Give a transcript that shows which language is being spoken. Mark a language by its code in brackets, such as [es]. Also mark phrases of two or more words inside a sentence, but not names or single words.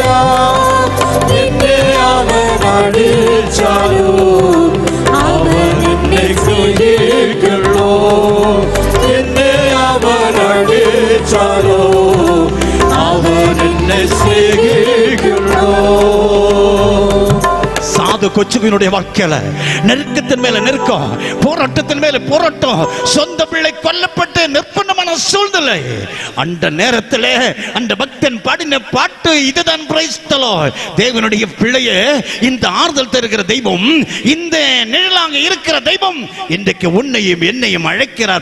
[ml] എന്നെ അവൻ അടിച്ചാലോ അവൻ എന്നെ സ്നേഹിക്കുള്ളൂ. എന്നെ അവൻ അടിച്ചാലോ അവൻ എന്നെ സ്നേഹിക്കുള്ളൂ. [ta] சாது கொச்சுவினுடைய வாழ்க்கையில நெருக்கத்தின் மேல நெருக்கம், போராட்டத்தின் மேல போராட்டம், சொந்த பிள்ளை கொல்லப்பட்டு நிர்பந்தமான சூழ்நிலை. அந்த நேரத்தில் அந்த பக்தன் பாடின பாட்டு இதுதான். [en] Praise the Lord. [ta] தேவனுடைய பிள்ளையே, இந்த ஆறுதல் தருகிற தெய்வம், இந்த நிழலாக இருக்கிற தெய்வம் இன்றைக்கு உன்னையும் என்னையும் அழைக்கிறார்.